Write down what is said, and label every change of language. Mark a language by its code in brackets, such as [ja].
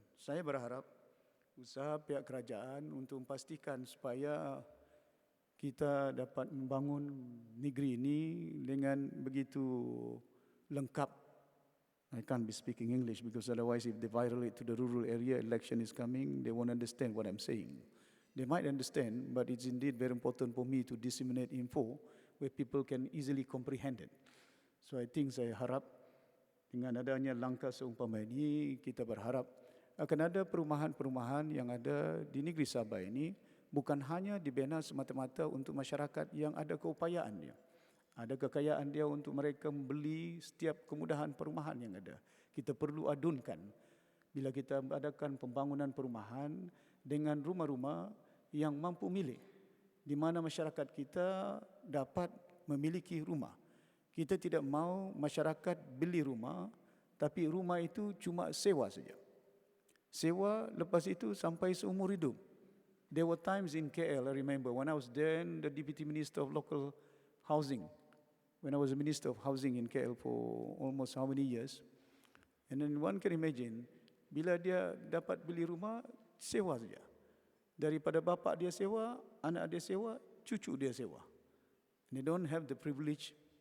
[ms] Saya berharap usaha pihak kerajaan untuk memastikan supaya kita dapat membangun negeri ini dengan begitu lengkap. [en] I can't be speaking English because otherwise if they violate to the rural area, election is coming, they won't understand what I'm saying. They might understand, but it's indeed very important for me to disseminate info where people can easily comprehend it. So I think [ms] saya harap dengan adanya langkah seumpama ini, kita berharap akan ada perumahan-perumahan yang ada di negeri Sabah ini bukan hanya dibina semata-mata untuk masyarakat yang ada keupayaannya. Ada kekayaan dia untuk mereka membeli setiap kemudahan perumahan yang ada. Kita perlu adunkan bila kita adakan pembangunan perumahan dengan rumah-rumah yang mampu milik, di mana masyarakat kita dapat memiliki rumah. Kita tidak mau masyarakat beli rumah, tapi rumah itu cuma sewa saja. Sewa, lepas itu sampai seumur hidup. [en] There were times in KL, I remember, when I was then the Deputy Minister of Local Housing, when I was a Minister of Housing in KL for almost how many years. And then one can imagine, [ms] bila dia dapat beli rumah, sewa saja. Daripada bapak dia sewa, anak dia sewa, cucu dia sewa. [en] They don't have the privilege